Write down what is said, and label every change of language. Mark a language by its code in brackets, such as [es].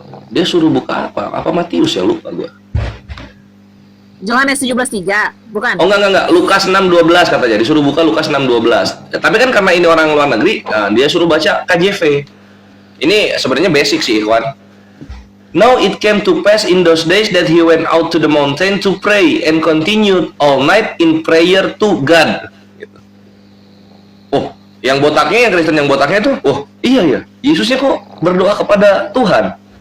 [id] Dia suruh buka apa? Apa Matius ya, lupa gua. Yohanes 17:3, bukan? Oh enggak. Lukas 6:12 katanya. Disuruh buka Lukas 6:12. Ya, tapi kan karena ini orang luar negeri, nah, dia suruh baca KJV. Ini sebenarnya basic sih, Ikhwan. [en] Now it came to pass in those days that he went out to the mountain to pray and continued all night in prayer to God. [id] Gitu. Oh, yang botaknya, yang Kristen yang botaknya itu, iya ya, Yesusnya kok berdoa kepada Tuhan.